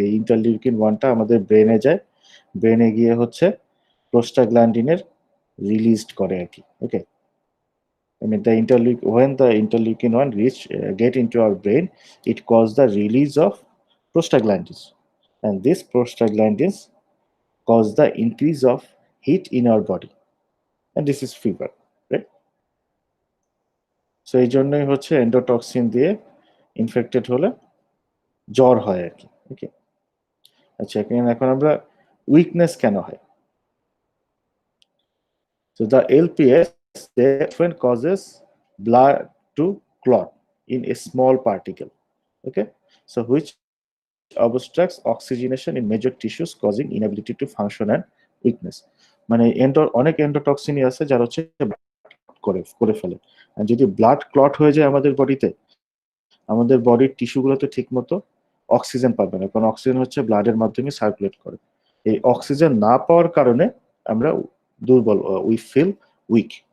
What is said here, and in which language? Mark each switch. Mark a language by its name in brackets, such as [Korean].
[Bangla] এই ইন্টারলিউকিন 1টা আমাদের ব্রেনে যায়, ব্রেনে গিয়ে হচ্ছে প্রোস্টাগ্ল্যান্ডিনের রিলিজড করে আর কি। [English] Okay, I mean when the interleukin 1 get into our brain, it causes the release of prostaglandins, and these prostaglandins cause the increase of heat in our body, and this is fever, right? [Bangla] So এই জন্যই হচ্ছে endotoxin দিয়ে infected হলে জ্বর হয় আর কি। ওকে, আচ্ছা এখন আমরা উইকনেস কেন হয়। [English] So the LPS they often causes blood to clot in a small particle. Okay, so which obstructs oxygenation in major tissues causing inability to function and weakness। [Bangla] মানে অনেক এন্ডোটক্সিনই আছে যারা হচ্ছে করে ফেলে। আর যদি ব্লাড ক্লট হয়ে যায় আমাদের বডিতে, আমাদের বডির টিস্যুগুলোতে ঠিক মতো অক্সিজেন পাবে না, কারণ অক্সিজেন হচ্ছে ব্লাডের মাধ্যমে সার্কুলেট করে। এই অক্সিজেন না পাওয়ার কারণে আমরা দুর্বল, [English] We feel weak.